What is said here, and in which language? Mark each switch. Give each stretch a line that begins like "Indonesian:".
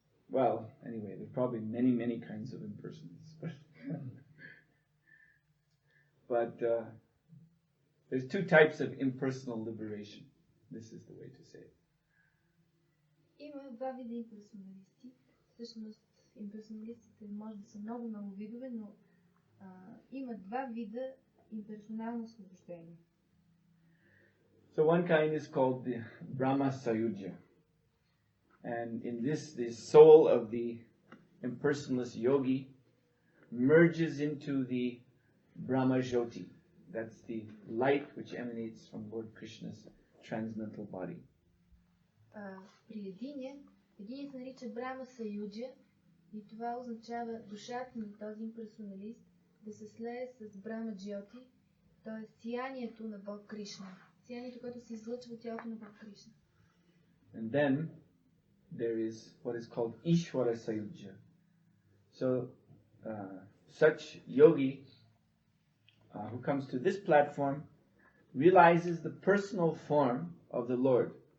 English: Well, anyway, there are probably many kinds of impersonalists, but there's two types of impersonal liberation. This is the way to say it.
Bulgarian: Има два вида имперсоналисти. Всъщност, имперсоналистите може да са много видове, но има два вида имперсонално освобождение.
English: So one kind is called the Brahma Sayujya. And in this, the soul of the impersonalist yogi merges into the Brahma Jyoti. That's the light which emanates from Lord Krishna's transcendental body.
Bulgarian: При единия се нарича Брама Саюджа и това означава душата на този имперсоналист да се слее с Брама Джйоти, т.е. сиянието на Бог Кришна. Сиянието, което се излъчва от тялото на Бог Кришна.
English: And then there is what is called Ishvara Sayujya. So such yogi who comes to this platform realizes the personal form of the Lord.